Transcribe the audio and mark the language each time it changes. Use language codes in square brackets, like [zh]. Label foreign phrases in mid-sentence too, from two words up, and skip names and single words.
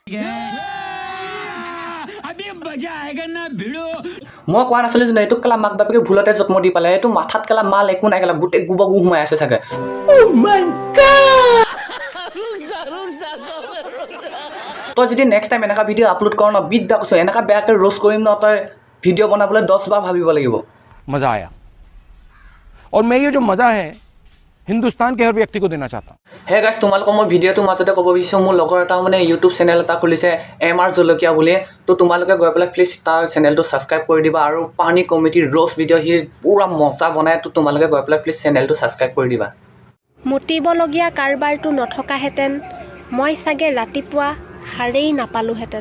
[as] মই কোৱা নাছিলোঁ জানো এইটোক কেলা মাক বাপেকে ভুলতে জন্ম দি পালে। এইটো মাথাত কেলা মাল একো নাই কেলা, গোটেই গোবৰ গু সোমাই আছে চাগে। তই যদি [en] next time [as] এনেকুৱা ভিডিঅ' আপলোড কৰ ন বিদ্যা কৈছোঁ এনেকুৱা বেয়াকৈ ৰ'ষ্ট কৰিম ন, তই ভিডিঅ' বনাবলৈ 10 বাৰ ভাবিব লাগিব। [hi] मजा आया और मैं ये जो मजा है हिंदुस्तान के हर व्यक्ति को देना चाहता हूँ। [en] hey guys, [as] তোমালোকক মই ভিডিঅ'টোৰ মাজতে ক'ব বিচাৰিছোঁ, মোৰ লগৰ এটা মানে ইউটিউব চেনেল এটা খুলিছে MR জলকীয়া বুলি। তো তোমালোকে গৈ পেলাই প্লিজ তাৰ চেনেলটো ছাবস্ক্ৰাইব কৰি দিবা আৰু পানী কমিটিৰ ৰ'ষ্ট ভিডিঅ' সি পূৰা মজা বনায়। তো তোমালোকে গৈ পেলাই প্লিজ চেনেলটো ছাবস্ক্ৰাইব কৰি দিবা। মুতিবলগীয়া কাৰবাৰটো নথকাহেঁতেন মই চাগে ৰাতিপুৱা সাৰেই নাপালোহেঁতেন।